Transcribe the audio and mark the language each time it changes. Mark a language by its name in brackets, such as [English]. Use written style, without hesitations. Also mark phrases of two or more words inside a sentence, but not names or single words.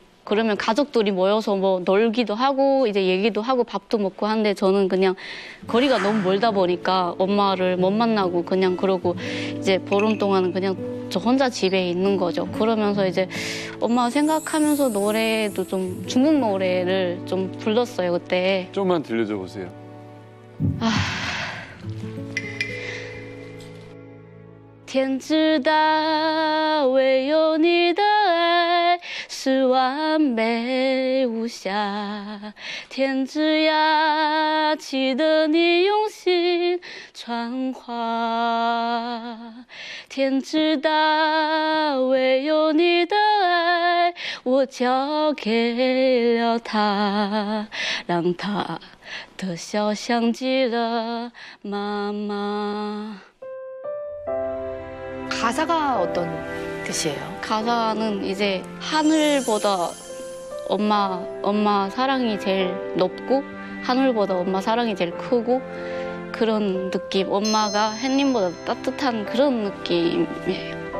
[Korean] 그러면 가족들이 모여서 뭐 놀기도 하고 이제 얘기도 하고 밥도 먹고 하는데 저는 그냥 거리가 너무 멀다 보니까 엄마를 못 만나고 그냥 그러고 이제 보름 동안은 그냥 저 혼자 집에 있는 거죠. 그러면서 이제 엄마 생각하면서 노래도 좀 중국 노래를 좀 불렀어요 그때. 좀만 들려줘 보세요. [Chinese] 天知道，唯有你的爱是完美无瑕。天之涯，记得你用心传话。天知道，唯有你的爱，我交给了他，让他的笑像极了妈妈。 [Korean] 가사가 어떤 뜻이에요? 가사는 이제 하늘보다 엄마 사랑이 제일 높고 하늘보다 엄마 사랑이 제일 크고 그런 느낌. 엄마가 햇님보다 따뜻한 그런 느낌이에요.